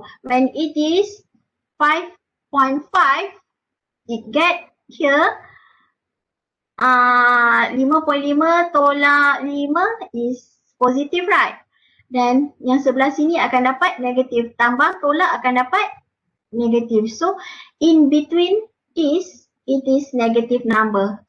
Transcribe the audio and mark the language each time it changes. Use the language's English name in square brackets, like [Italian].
[English] When it is 5.5, it get here 5.5 tolak 5 is positive, right? [Malay] Dan yang sebelah sini akan dapat negatif. Tambah tolak akan dapat negatif. [English] So, in between this, it is negative number.